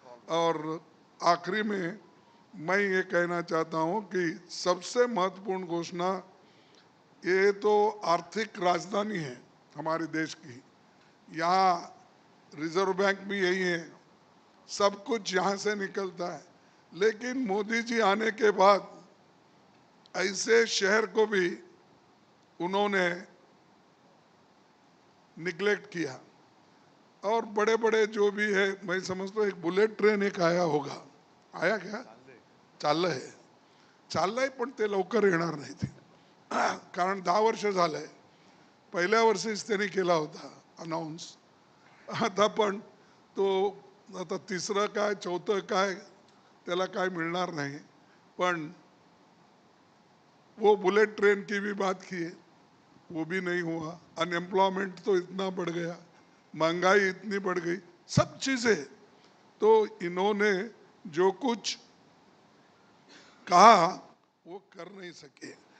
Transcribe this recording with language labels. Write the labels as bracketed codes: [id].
[hi] और आखिरी में मैं ये कहना चाहता हूँ कि सबसे महत्वपूर्ण घोषणा, ये तो आर्थिक राजधानी है हमारे देश की, यहाँ रिजर्व बैंक भी यही है, सब कुछ यहाँ से निकलता है, लेकिन मोदी जी आने के बाद ऐसे शहर को भी उन्होंने निगलेक्ट किया। और बड़े बड़े जो भी है, मैं समझता हूँ एक बुलेट ट्रेन एक आया होगा, आया क्या? [mr] चाललंय, चाललंय, पण ते लवकर येणार नाही ते, कारण 10 वर्ष झालंय, पहिल्या वर्षीच त्यांनी केला होता अनाऊन्स, आता पण तो आता तिसरं काय चौथं काय त्याला काय मिळणार नाही। [hi] पण वो बुलेट ट्रेन की भी बात किए, वो भी नहीं हुआ। अनएम्प्लॉयमेंट तो इतना बढ़ गया, महंगाई इतनी बढ़ गई, सब चीजें, तो इन्होंने जो कुछ कहा वो कर नहीं सके।